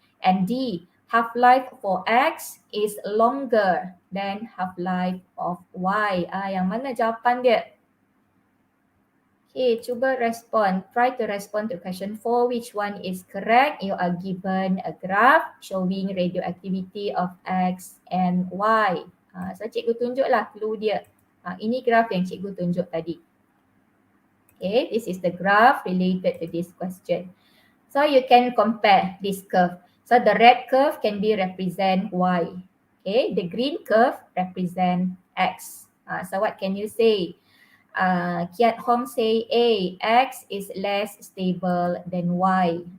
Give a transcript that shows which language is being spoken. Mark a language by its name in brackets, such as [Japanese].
[English] And D, half-life for X is longer than half-life of Y. [Malay] Yang mana jawapan dia? Okay, cuba respond. [English] Try to respond to question 4. Which one is correct? You are given a graph showing radioactivity of X and Y. [Malay] So cikgu tunjuklah clue dia. Ini graf yang cikgu tunjuk tadi. [English] Okay, this is the graph related to this question. So you can compare this curve. So the red curve can be represent Y. Okay, the green curve represent X. So what can you say? Kiat Hong say A, X is less stable than Y.